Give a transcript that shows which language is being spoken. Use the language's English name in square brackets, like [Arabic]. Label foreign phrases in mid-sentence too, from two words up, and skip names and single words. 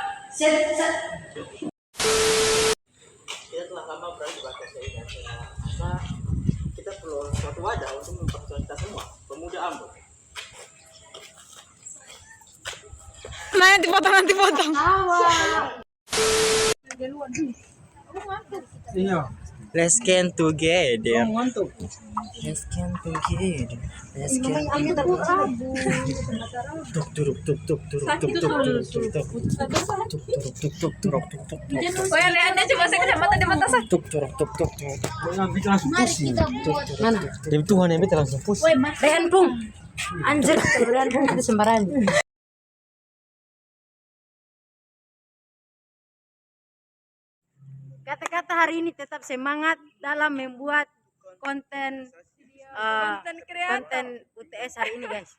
[Indonesian] kita telah lama berada di batas ini dan saya rasa kita perlu suatu wadah untuk memperjuangkan kita semua, pemuda Ambon. Nanti potong. Iya. [English] Let's get together. [Indonesian] Mantap. Sekian pengkir. Sekian. Tuk turuk tuk tuk turuk tuk tuk turuk tuk tuk. Tuk turuk tuk tuk turuk tuk tuk. Oh ya, Anda coba saya kecamatan di mata saya. Tuk turuk tuk tuk turuk. Ambil langsung pusing. Mana? Demi Tuhan ambil langsung pusing. Woi, Mas. Rehan Pung. Anjir, Rehan Pung itu sembarangan. Kata-kata hari ini tetap semangat dalam membuat konten konten UTS hari ini, guys.